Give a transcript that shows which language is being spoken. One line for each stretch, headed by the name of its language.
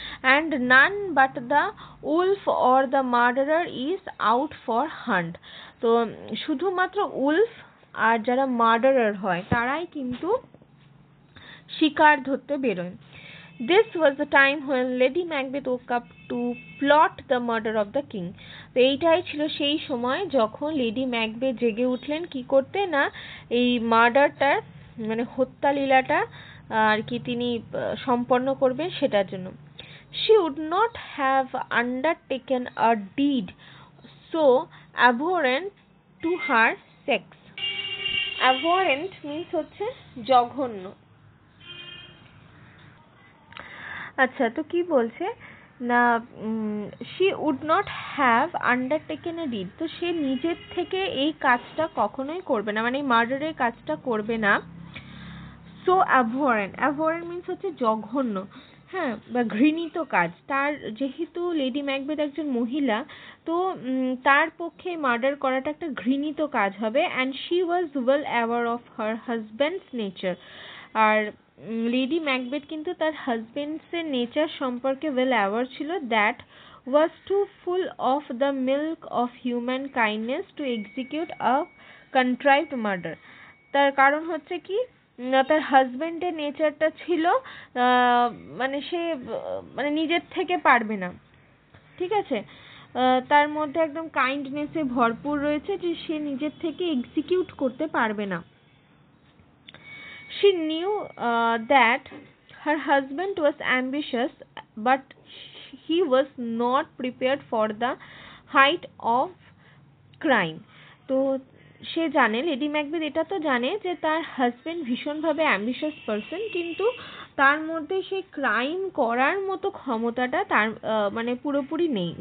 English: And none but the wolf or the murderer is out for hunt.
Bangla: তো শুধুমাত্র Wolf আর যারা murderer হয় তারাই কিন্তু শিকার ধরতে বেরোয়।
English: This was the time when Lady Macbeth woke up to plot the murder of the king.
Bangla: তো এইটাই ছিল সেই সময় যখন লেডি ম্যাকবেথ জেগে উঠলেন কি করতে না, এই মার্ডারটার মানে হত্যা লীলাটা আর কি তিনি সম্পন্ন করবেন সেটার জন্য।
English: She would not have undertaken a deed so abhorrent to her sex. Abhorrent means
Bangla: হচ্ছে জঘন্য। আচ্ছা, তো কি বলছে না,
English: she would not have undertaken a deed,
Bangla: তো সে নিজের থেকে এই কাজটা কখনোই করবে না, মানে মার্ডারের কাজটা করবে না।
English: so abhorrent means
Bangla: হচ্ছে জঘন্য, হ্যাঁ, বা ঘৃণিত কাজ। তার যেহেতু লেডি ম্যাকবেথ একজন মহিলা, তো তার পক্ষে মার্ডার করাটা একটা ঘৃণিত কাজ হবে।
English: and she was well aware of her husband's nature.
Bangla: আর lady Macbeth কিন্তু তার হাজবেন্ডসের নেচার সম্পর্কে ওয়েল অ্যাওয়ার ছিল।
English: That was too full of the milk of human kindness to execute a contrived murder.
Bangla: তার কারণ হচ্ছে কি, তার হাজবেন্ডের নেচারটা ছিল মানে সে মানে নিজের থেকে পারবে না, ঠিক আছে, তার মধ্যে একদম কাইন্ডনেসে ভরপুর রয়েছে, যে সে নিজের থেকে এক্সিকিউট করতে পারবে না।
English: She knew that her husband was ambitious, but he was not prepared for the height of crime.
Bangla: তো সে জানে, লেডি ম্যাকবেথ এটা তো জানে যে তার হাজবেন্ড ভীষণভাবে অ্যাম্বিশাস পারসন, কিন্তু তার মধ্যে সেই ক্রাইম করার মতো ক্ষমতাটা তার মানে পুরোপুরি নেই।